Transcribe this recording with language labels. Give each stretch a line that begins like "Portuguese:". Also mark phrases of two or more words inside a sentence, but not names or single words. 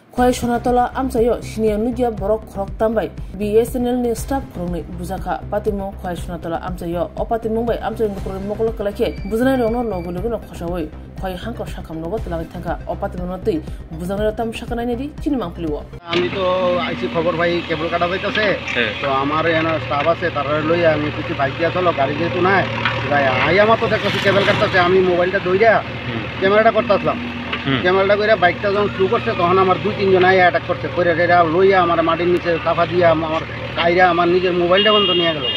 Kok Borok: Khoi Shonatola amsayo shinia nugia borok khorok tambai BSNL ni staff khorongni bujaka patimo Khoi Shonatola amsayo opatimo bai amsayo ngukro mokolo kalake bujana rongno logo logo no khosawoi Khoi hangko shakam nogo tlangi thangka opatimo notei bujana tam shakanai nedi chini mangpliwo
Bangla: আমি তো আইছি খবর ভাই কেবল কাটা যাইতেছে তো আমার এখানে স্টাফ আছে তারা লইয়া আমি কিছু বাইক দিয়া চলো গাড়ি যেহেতু নাই আই আমার তো দেখতেছি কেবল কাটতেছে আমি মোবাইলটা দইরা ক্যামেরাটা করতেছিলাম ক্যামেরাটা করে বাইকটা যখন শুরু করছে তখন আমার 2-3 জন আইয়া অ্যাটাক করছে করে এটা লইয়া আমার মাটির নিচে চাপা দিয়া আমার কাইরা আমার নিজের মোবাইলটা বন্ধ নিয়ে গেল